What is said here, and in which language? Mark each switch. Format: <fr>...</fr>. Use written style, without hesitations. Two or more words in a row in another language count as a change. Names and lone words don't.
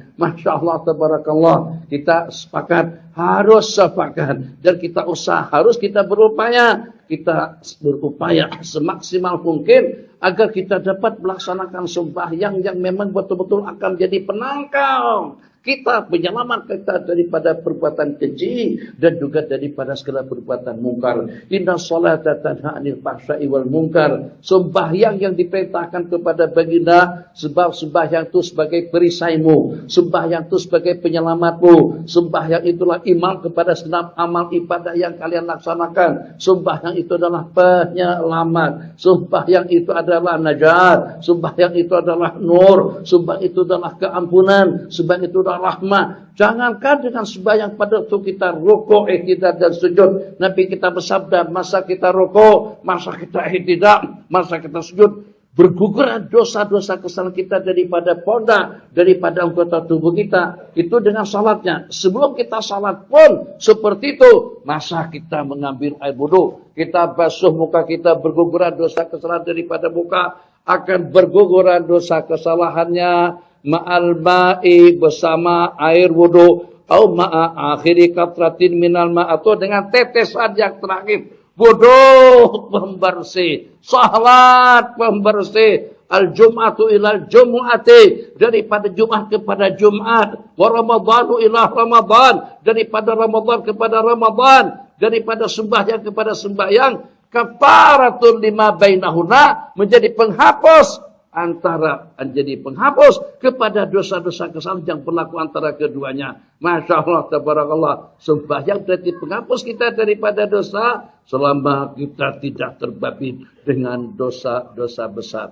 <ar>ما شاء الله، تبارك الله.</ar> <ms>Kita sepakat, harus sepakat, dan kita usaha, harus kita berupaya semaksimal mungkin agar kita dapat melaksanakan sembahyang yang memang betul-betul akan jadi penangkal kita, penyelamat kita daripada perbuatan keji dan juga daripada segala perbuatan mungkar.</ms> <ar>إن الصلاة تنهى عن الفحشاء والمنكر.</ar> <ms>Sembahyang yang diperintahkan kepada baginda, sebab sembahyang itu sebagai perisaimu, sembahyang itu sebagai penyelamatmu, sembahyang itulah iman kepada segenap amal ibadah yang kalian laksanakan. Sembahyang itu adalah penyelamat, sembahyang itu adalah najat, sembahyang itu adalah nur, sembahyang itu adalah keampunan, sembahyang itu adalah rahmah. Jangankan dengan sembahyang pada waktu kita rukuk, ihtidal dan sujud. Nabi kita bersabda, masa kita rukuk, masa kita ihtidal, masa kita sujud, berguguran dosa-dosa kesalahan kita daripada ponda, daripada anggota tubuh kita. Itu dengan salatnya. Sebelum kita salat pun seperti itu. Masa kita mengambil air wudu, kita basuh muka kita, berguguran dosa kesalahan daripada muka, akan berguguran dosa kesalahannya</ms> <ar>مع الماء</ar> <ms>bersama air wudu, atau</ms> <ar>مع آخر قطرة من الماء',</ar> <ms>atau dengan tetesan yang terakhir. Wudu pembersih, salat pembersih,</ms> <ar>الجمعة إلى الجمعة,</ar> <ms>daripada Jumat kepada Jumat,</ms> <ar>ورمضان إلى رمضان,</ar> <ms>daripada Ramadan kepada Ramadan, daripada sembahyang kepada sembahyang,</ms> <ar>كفارة لما بينهن,</ar> <ms>menjadi penghapus kepada dosa-dosa kesalahan yang berlaku antara keduanya.</ms> <ar>ما شاء الله، تبارك الله.</ar> <ms>Sembahyang berarti penghapus kita daripada dosa selama kita tidak terbabi dengan dosa-dosa besar.</ms>